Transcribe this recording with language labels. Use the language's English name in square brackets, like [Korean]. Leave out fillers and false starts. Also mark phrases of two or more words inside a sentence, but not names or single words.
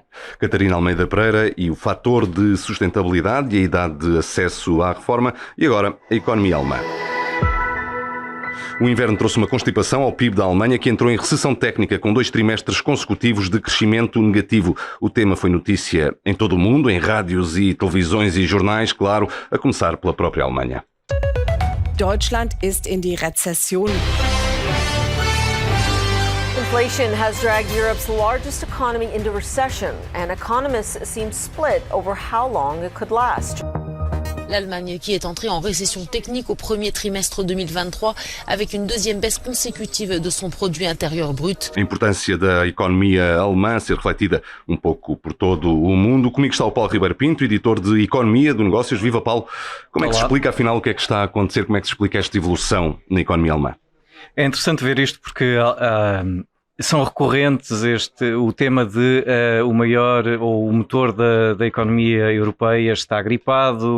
[Portuguese] Catarina Almeida Pereira, e o fator de sustentabilidade e a idade de acesso à reforma, e agora a economia alemã. O inverno trouxe uma constipação ao PIB da Alemanha, que entrou em recessão técnica com 2 trimestres consecutivos de crescimento negativo. O tema foi notícia em todo o mundo, em rádios e televisões e jornais, claro, a começar pela própria Alemanha. [German] Deutschland ist in die Rezession. [English] Inflation has dragged Europe's largest economy into recession, and economists seem split over how long it could last. [French] L'Allemagne qui est entrée en récession technique au premier trimestre 2023 avec une deuxième baisse consécutive de son produit intérieur brut. [Portuguese] A importância da economia alemã ser refletida um pouco por todo o mundo. Comigo está o Paulo Ribeiro Pinto, editor de Economia do Negócios. Viva, Paulo! Como é que se explica afinal o que é que está a acontecer? Como é que se explica esta evolução na economia alemã? É interessante ver isto porque são recorrentes o tema de o maior ou o motor da economia europeia está gripado,